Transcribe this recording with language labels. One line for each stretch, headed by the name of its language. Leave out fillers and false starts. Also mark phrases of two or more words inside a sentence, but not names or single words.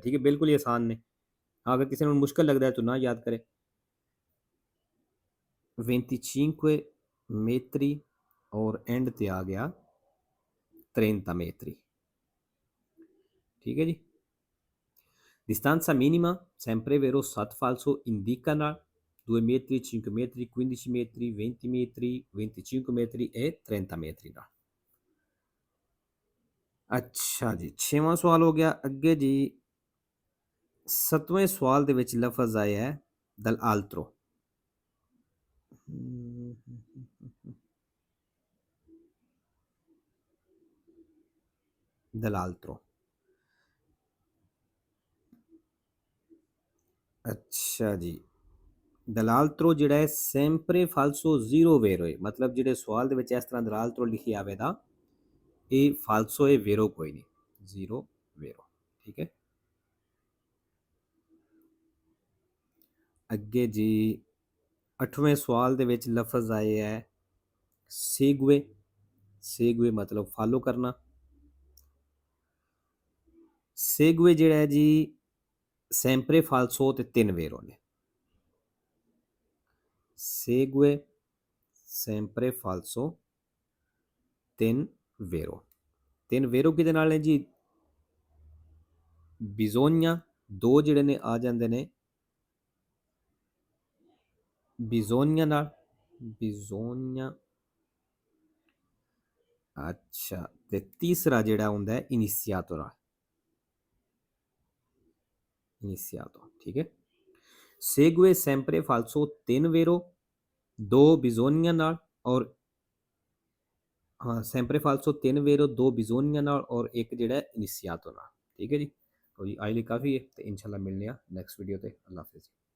Punjabi: ਠੀਕ ਹੈ, ਬਿਲਕੁਲ ਹੀ ਆਸਾਨ ਨੇ। ਅਗਰ ਕਿਸੇ ਨੂੰ ਮੁਸ਼ਕਲ ਲੱਗਦਾ ਹੈ ਤਾਂ ਨਾ ਯਾਦ ਕਰੇ। 25 ਮੇਤਰੀ ਔਰ ਐਂਡ ਤੇ ਆ ਗਿਆ 30 ਮੇਤਰੀ। ਠੀਕ ਹੈ ਜੀ,
Italian: Distanza minima, sempre vero, 7 falso, indicana 2 metri, 5 metri, 15 metri, 20 metri, 25 metri e 30 metri ਦਾ।
Punjabi: ਅੱਛਾ ਜੀ, 6ਵਾਂ ਸਵਾਲ ਹੋ ਗਿਆ। ਅੱਗੇ ਜੀ 7ਵੇਂ ਸਵਾਲ ਦੇ ਵਿੱਚ ਲਫ਼ਜ਼ ਆਇਆ ਹੈ dall'altro। dall'altro। ਅੱਛਾ ਜੀ, dall'altro ਜਿਹੜਾ ਹੈ
Italian: sempre falso zero vero
Punjabi: ਹੈ, ਮਤਲਬ ਜਿਹੜੇ ਸਵਾਲ ਦੇ ਵਿੱਚ ਇਸ ਤਰ੍ਹਾਂ dall'altro ਲਿਖਿਆ ਆਵੇਗਾ ਇਹ ਫਾਲਸੋ ਹੈ, ਵੇਰੋ ਕੋਈ ਨਹੀਂ, ਜ਼ੀਰੋ ਵੇਰੋ। ਠੀਕ ਹੈ। ਅੱਗੇ ਜੀ 8ਵੇਂ ਸਵਾਲ ਦੇ ਵਿੱਚ ਲਫ਼ਜ਼ ਆਏ ਹੈ segue। segue ਮਤਲਬ ਫਾਲੋ ਕਰਨਾ। segue ਜਿਹੜਾ ਹੈ ਜੀ
Italian: sempre falso
Punjabi: ਤੇ 3 ਵੇਰੋ ਨੇ।
Italian: segue sempre falso
Punjabi: 3 ਵੇਰੋ। 3 ਵੇਰੋ ਕਿਹਦੇ ਨਾਲ ਨੇ ਜੀ? bisogna 2 ਜਿਹੜੇ ਨੇ ਆ ਜਾਂਦੇ ਨੇ bisogna ਨਾਲ, bisogna। ਅੱਛਾ, ਤੇ ਤੀਸਰਾ ਜਿਹੜਾ ਹੁੰਦਾ ਹੈ iniziato ਨਾਲ, iniziato। ਠੀਕ ਹੈ।
Italian: segue sempre falso
Punjabi: 3 ਵੇਰੋ, 2 bisogna ਨਾਲ ਔਰ ਹਾਂ
Italian: sempre falso
Punjabi: 3 ਵੇਰੋ, 2 bisogna ਨਾਲ ਔਰ ਇੱਕ ਜਿਹੜਾ iniziato ਨਾਲ। ਠੀਕ ਹੈ ਜੀ।
Hindi: तो जी आज लिए काफ़ी है, तो इंशाल्लाह मिलने नैक्सट वीडियो ते। अल्लाह हाफिज़।